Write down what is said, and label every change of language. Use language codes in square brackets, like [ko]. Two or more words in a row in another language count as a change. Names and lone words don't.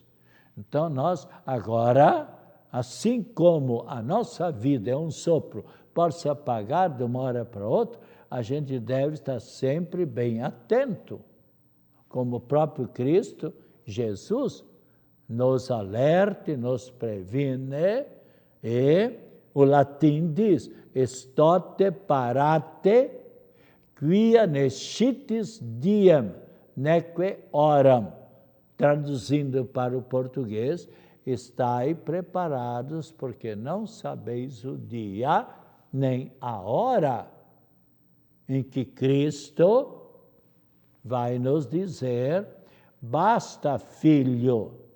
[pt] Então, nós agora, assim como a nossa vida é um sopro, pode se apagar de uma hora para outra, a gente deve estar sempre bem atento, como o próprio Cristo, Jesus, nos alerta, nos previne, e o latim diz, [la] estote parate, quia nescitis diem, neque oram. [pt] Traduzindo para o português, estai preparados, porque não sabeis o dia nem a hora em que Cristo vai nos dizer, basta, filho,